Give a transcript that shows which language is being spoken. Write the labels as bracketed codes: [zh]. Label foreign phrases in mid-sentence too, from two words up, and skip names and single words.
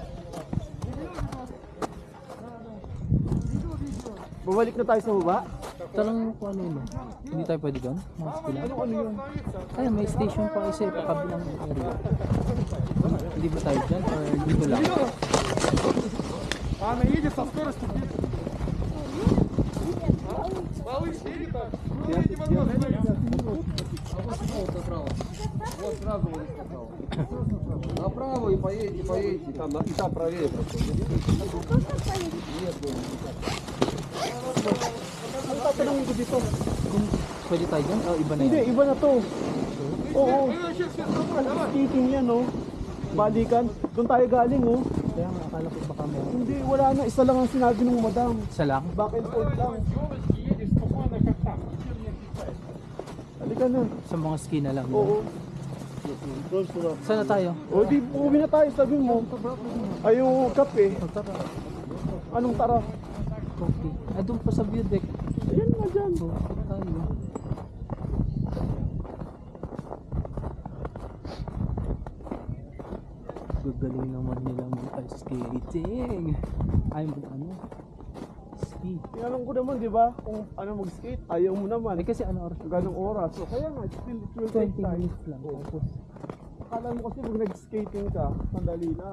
[tl] Babalik na tayo sa baba. Talang kung ano yun. Hindi tayo pwede doon. Ano yun? Ay, may station pa isa pa kabilang area. Hindi ba tayo dyan? Or dito lang? [ru] Она едет со скоростью. Малыш, едет так. Вот сразу вот направо. Направо и поедете. Там, и там правее просто. Нет, [tl] ano tatanungin ko dito? Kung pwede tayo dyan? O iba na Hindi, yan? iba na to. Oo. Skating yan, oh. Balikan. Doon tayo galing, oh. Kaya nga, akala ko baka meron. Hindi, wala na. Isa lang ang sinabi ng madam. Isa lang? Back and forth lang. Halika na. Sa mga ski na lang. Oo. Saan na tayo? O, di, uwi na tayo. Sabi mo. Ay, yung kape. Tara. Anong tara? Coffee. Ay, doon pa sa [en] view deck. [tl] Ayan na dyan. So, tayo. Gagaling naman nila mag- [en] ice skating. [tl] Ay, ano? Ski. Tinanong ko naman, di ba? Kung ano mag-skate. Ayaw mo naman. Ay, kasi ano oras? Ganong oras. So, kaya nga, [en] still, it will take 20 time. [tl] minutes lang. Tapos, Akala mo kasi pag nag-skating ka, sandali lang.